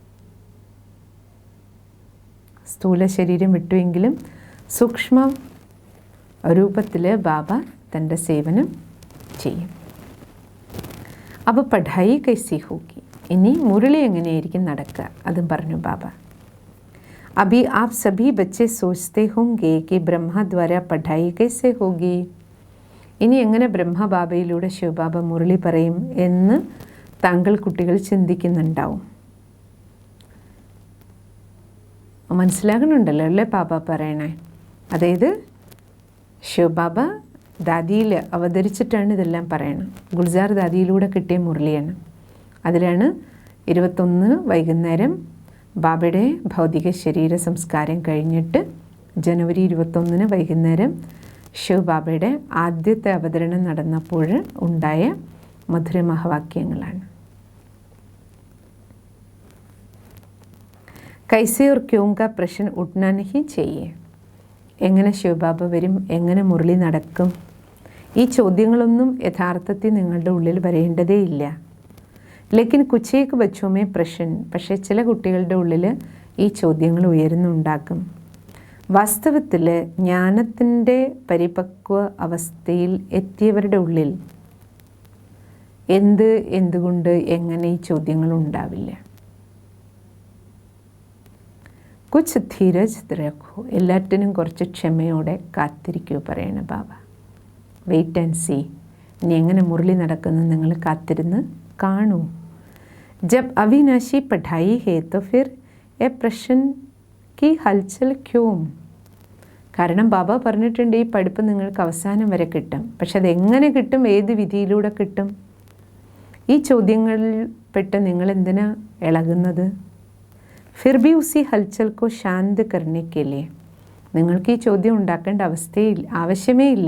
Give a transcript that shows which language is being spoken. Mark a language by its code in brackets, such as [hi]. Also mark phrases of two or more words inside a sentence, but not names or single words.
[ml] സ്ഥൂല ശരീരം വിട്ടുവെങ്കിലും സൂക്ഷ്മ രൂപത്തിൽ ബാബ തൻ്റെ സേവനം ചെയ്യും. [hi] അപ്പോൾ पढ़ाई कैसी होगी. [ml] ഇനി മുരളി എങ്ങനെയായിരിക്കും നടക്കുക അതും പറഞ്ഞു ബാബ. [hi] अभी आप सभी बच्चे सोचते होंगे कि ब्रह्मा द्वारा पढ़ाई कैसे होगी. [ml] ഇനി എങ്ങനെ ബ്രഹ്മബാബയിലൂടെ ശിവബാബ മുരളി പറയും എന്ന് താങ്കൾ കുട്ടികൾ ചിന്തിക്കുന്നുണ്ടാവും. മനസ്സിലാകുന്നുണ്ടല്ലോ അല്ലേ ബാബ പറയണേ? അതായത് ശിവബാബ ദാദിയിൽ അവതരിച്ചിട്ടാണ് ഇതെല്ലാം പറയണം. ഗുൽസാർ ദാദിയിലൂടെ കിട്ടിയ മുരളിയാണ്. അതിലാണ് 21 വൈകുന്നേരം ബാബയുടെ ഭൗതിക ശരീര സംസ്കാരം കഴിഞ്ഞിട്ട് ജനുവരി 21 വൈകുന്നേരം ശിവബാബയുടെ ആദ്യത്തെ അവതരണം നടന്നപ്പോൾ ഉണ്ടായ മധുരമഹാവാക്യങ്ങളാണ്. [hi] कैसे और क्यों का प्रश्न उठना नहीं चाहिए. [ml] എങ്ങനെ ശിവബാബ വരും, എങ്ങനെ മുരളി നടക്കും, ഈ ചോദ്യങ്ങളൊന്നും യഥാർത്ഥത്തിൽ നിങ്ങളുടെ ഉള്ളിൽ വരേണ്ടതേ ഇല്ല. [hi] लेकिन कुछ एक बच्चों में प्रश्न. [ml] പക്ഷേ ചില കുട്ടികളുടെ ഉള്ളിൽ ഈ ചോദ്യങ്ങൾ ഉയരുന്നുണ്ടാക്കും. വാസ്തവത്തിൽ ജ്ഞാനത്തിൻ്റെ പരിപക്വ അവസ്ഥയിൽ എത്തിയവരുടെ ഉള്ളിൽ എന്തുകൊണ്ട് എങ്ങനെ ഈ ചോദ്യങ്ങൾ ഉണ്ടാവില്ല. [hi] कुछ धीरज रखो. [ml] എല്ലാറ്റിനും കുറച്ച് ക്ഷമയോടെ കാത്തിരിക്കൂ പറയണ ബാബ. [en] wait and see. [ml] ഇനി എങ്ങനെ മുരളി നടക്കുന്നു നിങ്ങൾ കാത്തിരുന്ന് കാണൂ. [hi] जब अविनाशी पढ़ाई है तो फिर ये प्रश्न की हलचल क्यों. [ml] കാരണം ബാബ പറഞ്ഞിട്ടുണ്ട് ഈ പഠിപ്പ് നിങ്ങൾക്ക് അവസാനം വരെ കിട്ടും. പക്ഷെ അതെങ്ങനെ കിട്ടും, ഏത് വിധിയിലൂടെ കിട്ടും? ഈ ചോദ്യങ്ങളിൽ പെട്ട് നിങ്ങൾ എന്തിനാ ഇളകുന്നത്? [hi] फिर भी उसी हलचल को शांत करने के लिए. [ml] നിങ്ങൾക്ക് ഈ ചോദ്യം ഉണ്ടാക്കേണ്ട ആവശ്യമേ ഇല്ല.